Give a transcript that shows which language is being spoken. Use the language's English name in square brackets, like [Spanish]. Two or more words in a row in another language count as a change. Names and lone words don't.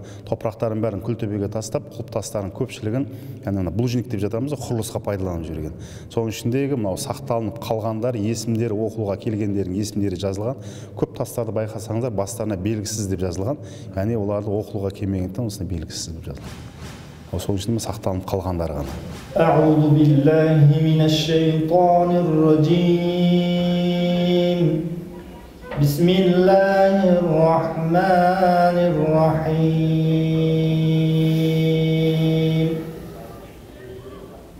[Kazakh] Топырақтардың бәрін күлтөбеге тастап, құлпытастардың көпшілігін, блужник деп жатамыз, құрылысқа пайдаланып жүрген. Соның ішіндегі сақталынып қалғандар, есімдері оқылуға келгендердің есімдері жазылған. Көп тастарды байқасаңыздар, бастарына белгісіз деп жазылған. Яғни оларды оқылуға келмегендіктен осында белгісіз деп жазылған. Сол үшін сақталынып қалғандар ғана. [Arabic] أعوذ بالله من الشيطان الرجيم. بسم الله الرحمن الرحيم.